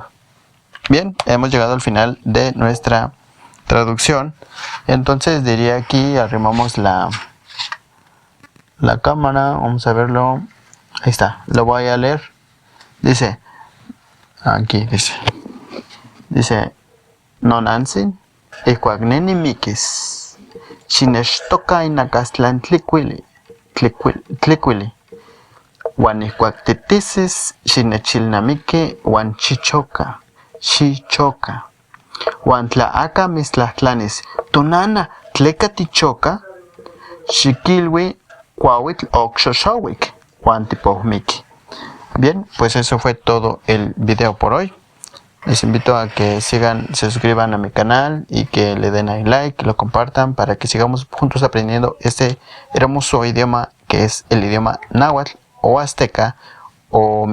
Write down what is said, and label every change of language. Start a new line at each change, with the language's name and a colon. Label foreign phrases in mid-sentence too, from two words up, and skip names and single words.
Spanish: Bien, hemos llegado al final de nuestra traducción. Entonces diría aquí, arrimamos la cámara, vamos a verlo. Ahí está, lo voy a leer. Dice, aquí dice,
Nahuatl languages: nonansin, ikuagneni mikis, chineshtoka inakastlan tliquili, wan ikuactitisis, chinechilnamiki, wan chichoka, wan tlaaka mistlahtlanis, tonana tleka tichoka, xikilwi kuawitl oxoxowik, wan tipohmiki.
Spanish: Bien, pues eso fue todo el video por hoy. Les invito a que se suscriban a mi canal y que le den ahí like, lo compartan para que sigamos juntos aprendiendo este hermoso idioma que es el idioma náhuatl o azteca o mexicano.